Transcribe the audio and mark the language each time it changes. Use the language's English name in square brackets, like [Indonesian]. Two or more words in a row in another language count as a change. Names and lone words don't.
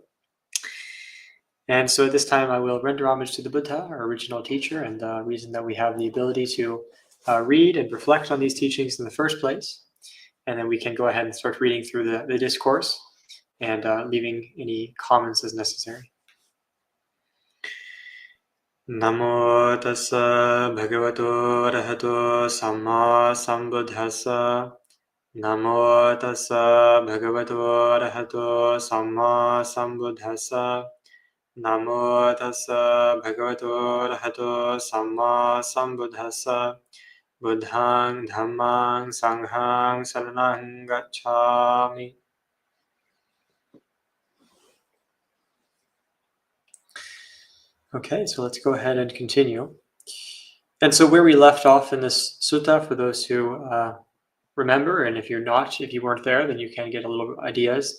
[English] And so at this time I will render homage to the Buddha, our original teacher, and the reason that we have the ability to read and reflect on these teachings in the first place. And then we can go ahead and start reading through the discourse and leaving any comments as necessary. [Pali] Namo tassa bhagavato arahato samma sambuddhassa. Namo tassa bhagavato arahato samma sambuddhassa. Namo tassa bhagavato arahato samma sambuddhassa. Buddhaṃ Dhammaṃ Sanghaṃ Saranang Gacchāmi. [English] Okay, so let's go ahead and continue. And so where we left off in this sutta, for those who remember, and if you weren't there, then you can get a little ideas.